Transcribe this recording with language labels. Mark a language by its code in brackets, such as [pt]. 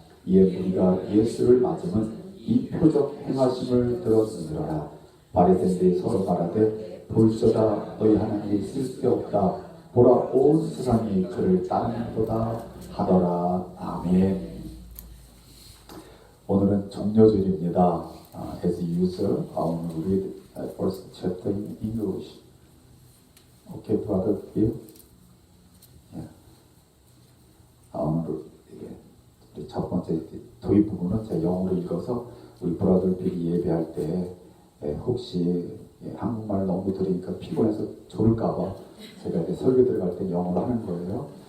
[ko] 이에 무리가 예수를 맞으면 이 표적 행하심을 들었으므로라. 바리새인들이 서로 말하되 볼저다 너희 하나님이 있을 수 없다. 보라 온 세상이 그를 따르는도다 하더라. 아멘. 오늘은 종료절입니다. [en] As usual, I want to read first chapter in English. Okay, brother, Bill? Yeah. [ko] 오늘 우리 첫 번째 도입 부분은 제가 영어로 읽어서 우리 브라더 빌이 예배할 때 혹시 한국말 너무 들으니까 피곤해서 졸을까봐 제가 이렇게 설교 들어갈 때 영어로 하는 거예요.